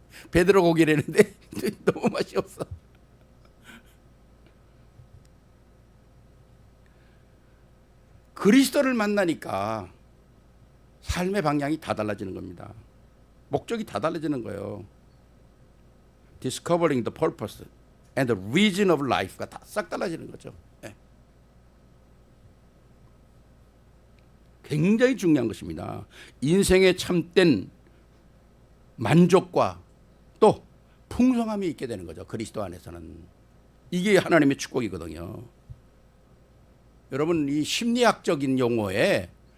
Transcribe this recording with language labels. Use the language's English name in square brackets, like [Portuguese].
[Korean] 베드로 고기라는데 너무 맛이 없어. 그리스도를 만나니까 삶의 방향이 다 달라지는 겁니다. 목적이 다 달라지는 거예요. [English] Discovering the purpose and the reason of life가 [Korean] 다 싹 달라지는 거죠. 네. 굉장히 중요한 것입니다. 인생의 참된 만족과 또 풍성함이 있게 되는 거죠. 그리스도 안에서는. 이게 하나님의 축복이거든요. 여러분 이 심리학적인 용어에